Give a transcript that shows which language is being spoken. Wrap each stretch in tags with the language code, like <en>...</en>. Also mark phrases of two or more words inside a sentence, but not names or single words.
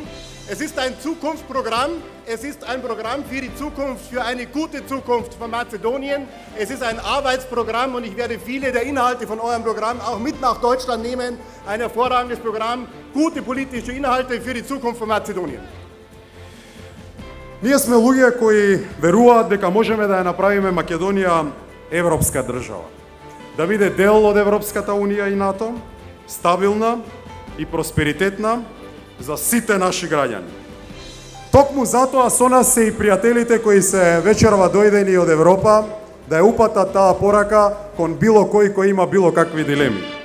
<de>Es ist ein Zukunftsprogramm. Es ist ein Programm für die Zukunft, für eine gute Zukunft von Mazedonien. Es ist ein Arbeitsprogramm und ich werde viele der Inhalte von eurem Programm auch mit nach Deutschland nehmen. Ein hervorragendes Programm, gute politische Inhalte für die Zukunft von Mazedonien.</de> <mk>Ние сме луѓе кои веруваат дека можеме да ја направиме Македонија европска држава. Да биде дел од Европската унија и НАТО, стабилна и просперитетна за сите наши граѓани. Токму затоа со нас се и пријателите кои се вечерва дојдени од Европа да ја упатат таа порака кон било кој кој има било какви дилеми.</mk>